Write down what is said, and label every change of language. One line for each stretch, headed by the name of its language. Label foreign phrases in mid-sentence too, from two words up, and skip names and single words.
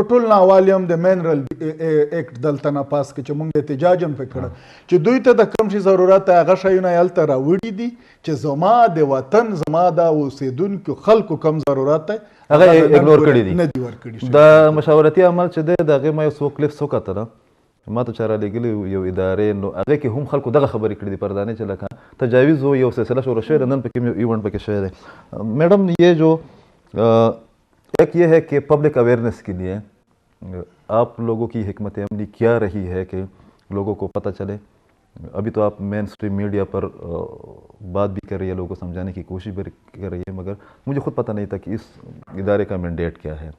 Pashto: په ټول ناوالي هم د مینرل ایکټ دلته نه پاس کړي چې موږ احتجاج هم پرې کړی چې دوی ته د کم شي ضرورت دی هغه شیونه یې هلته راوړي دي چې زما د وطن زما د اوسېدونکو خلکو کم ضرورت دی هغه یې اګنور کړي دي. نه دي ورکړي. د مشاورتي عمل چې دی د هغې ما یو څو کلیپس وکتله ما ته چا رالیږلي یو ادارې نو هغې کې هم خلکو دغه خبرې کړي دي پردانې چې لکه تجاویز و یو سلسله شروع شوې ده نن پکې یو ایونٹ پکې شوی دی.
Urdu: میڈم یہ جو ایک یہ ہے کہ
English: public awareness
Urdu: کے لیے آپ لوگوں کی حکمت عملی کیا رہی ہے کہ لوگوں کو پتہ چلے. ابھی تو آپ
English: mainstream media
Urdu: پر بات بھی کر رہی ہے لوگوں کو سمجھانے کی کوشش بھی کر رہی ہے مگر مجھے خود پتہ نہیں تھا کہ اس ادارے کا مینڈیٹ کیا ہے.